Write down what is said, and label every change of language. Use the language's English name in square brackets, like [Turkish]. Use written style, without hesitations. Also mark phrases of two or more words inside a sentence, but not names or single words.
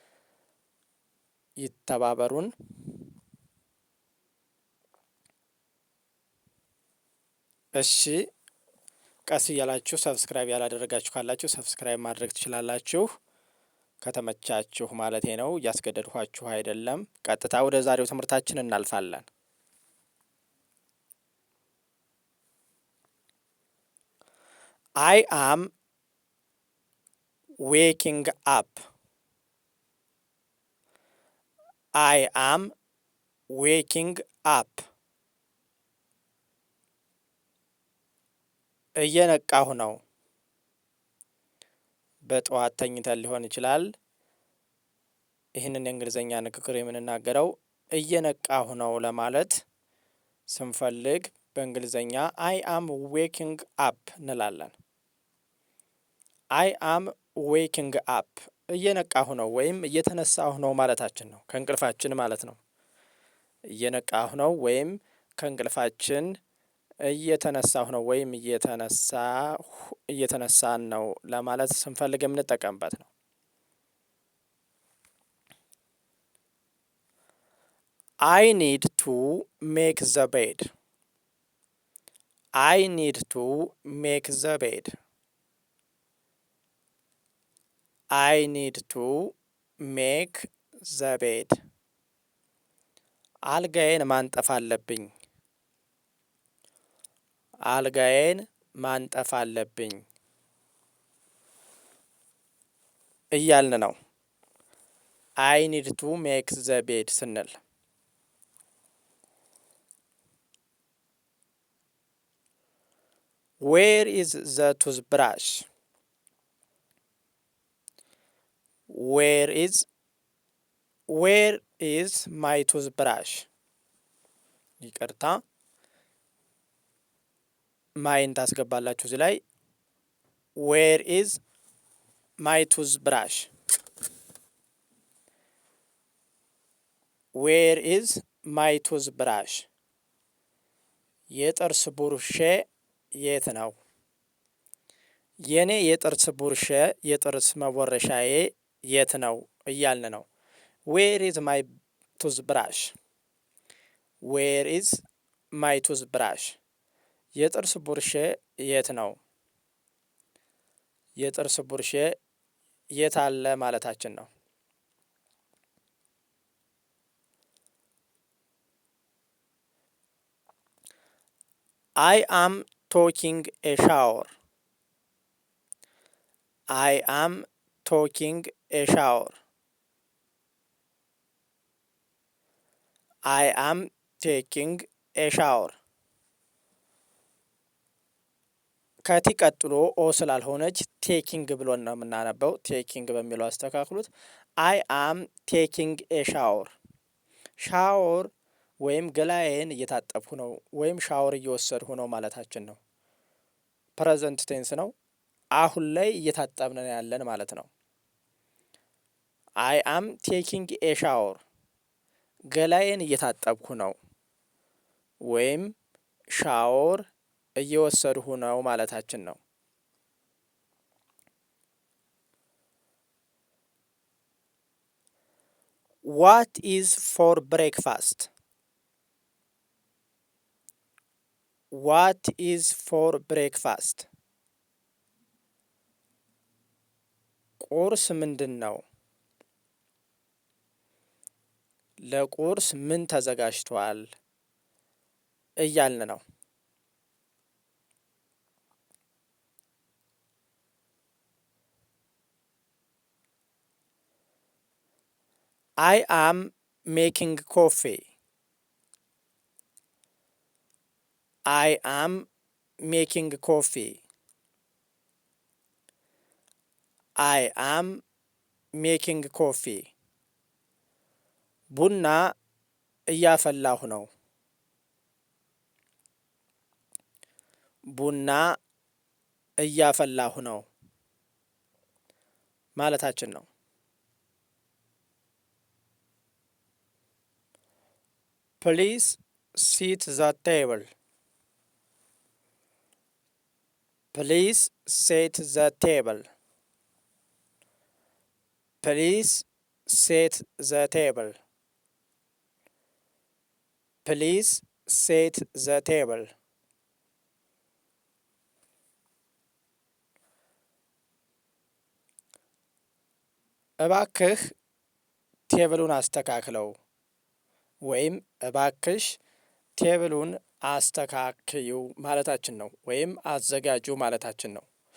[Amharic] ይተባበሩን። እሺ፣ ቀስ እያላችሁ ሰብስክራይብ ያላደረጋችሁ ካላችሁ ሰብስክራይብ ማድረግ ትችላላችሁ። ከተመቻችሁ ማለቴ ነው፣ እያስገደድኋችሁ አይደለም። ቀጥታ ወደ ዛሬው ትምህርታችን እናልፋለን። [English] I am waking up. I am waking up. [Amharic] እየነቃሁ ነው። በጠዋት ተኝተን ሊሆን ይችላል። ይህንን የእንግሊዝኛ ንግግር የምንናገረው እየነቃሁ ነው ለማለት ስንፈልግ በእንግሊዝኛ [English] I am waking up [Amharic] እንላለን። [English] I am waking up [Amharic] እየነቃሁ ነው ወይም እየተነሳሁ ነው ማለታችን ነው። ከእንቅልፋችን ማለት ነው። እየነቃሁ ነው ወይም ከእንቅልፋችን እየተነሳሁ ነው ወይም እየተነሳን ነው ለማለት ስንፈልግ የምንጠቀምበት ነው። [English] I need to make the bed. I need to make the bed. I need to make the bed. [Amharic] አልጋዬን ማንጠፍ አለብኝ። አልጋዬን ማንጠፍ አለብኝ እያልን ነው። [English] I need to make the bed [Amharic] ስንል [English] Where is the toothbrush? Where is my toothbrush? [Amharic] ይቅርታ ማይን ታስገባላችሁ እዚህ ላይ። [English] Where is my toothbrush? Where is my toothbrush? [Amharic] የጥርስ ብሩሼ የት ነው? የኔ የጥርስ ብሩሼ የጥርስ መቦረሻዬ የት ነው እያልን ነው። [English] Where is my toothbrush? Where is my toothbrush? [Amharic] የጥርስ ብሩሼ የት ነው? የጥርስ ብሩሼ የት አለ ማለታችን ነው። [English] I am taking a shower. I am taking a shower. I am taking a shower. [Amharic] ከቲ ቀጥሎ ኦ ስላልሆነች ቴኪንግ ብሎን ነው የምናነበው። ቴኪንግ በሚለው አስተካክሉት። [English] I am taking a shower። [Amharic] ሻወር ወይም ገላዬን እየታጠብኩ ነው ወይም ሻወር እየወሰድኩ ነው ማለታችን ነው። [English] present tense [Amharic] ነው። አሁን ላይ እየታጠብን ያለን ማለት ነው። [English] I am taking a shower [Amharic] ገላዬን እየታጠብኩ ነው ወይም ሻወር እየወሰድሁ ነው ማለታችን ነው። [English] What is for breakfast? What is for breakfast? [Amharic] ቁርስ ምንድን ነው? ለቁርስ ምን ተዘጋጅቷል እያልን ነው። [English] I am making coffee. I am making coffee. I am making coffee. [Amharic] ቡና እያፈላሁ ነው። ቡና እያፈላሁ ነው ማለታችን ነው። [English] Please set the table. Please set the table. Please set the table. Please set the table. [Amharic] እባክህ ቴብሉን አስተካክለው ወይም እባክሽ ቴብሉን አስተካክዩ ማለታችን ነው። ወይም አዘጋጁ ማለታችን ነው።